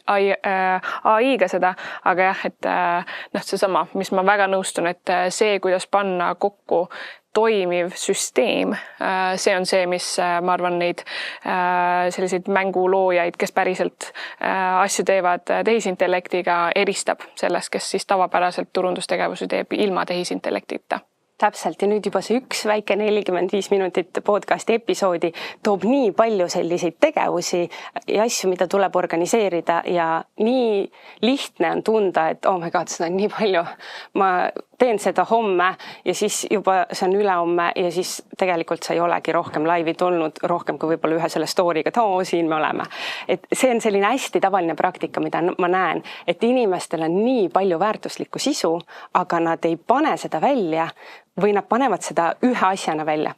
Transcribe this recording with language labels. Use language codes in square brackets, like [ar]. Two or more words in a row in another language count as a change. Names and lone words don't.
[et] AI-ga seda, aga jah, et seesama, mis ma väga nõustun, et see, kuidas panna kokku toimiv süsteem, see on see, mis ma arvan neid selliseid mänguloojaid, kes päriselt asju teevad tehisintellektiga, eristab sellest, kes siis tavapäraselt turundustegevusi teeb ilma tehisintellektita. Täpselt ja nüüd juba see üks väike 45 minutit podcasti episoodi toob nii palju selliseid tegevusi ja asju, mida tuleb organiseerida ja nii lihtne on tunda, et [en] oh my god, [et] seda on nii palju. Ma teen seda homme ja siis juba see on ülehomme ja siis tegelikult sa ei olegi rohkem laivi tulnud, rohkem kui võib-olla ühe selle story'ga, et siin me oleme. Et see on selline hästi tavaline praktika, mida ma näen, et inimestel on nii palju väärtuslikku sisu, aga nad ei pane seda välja või nad panevad seda ühe asjana välja.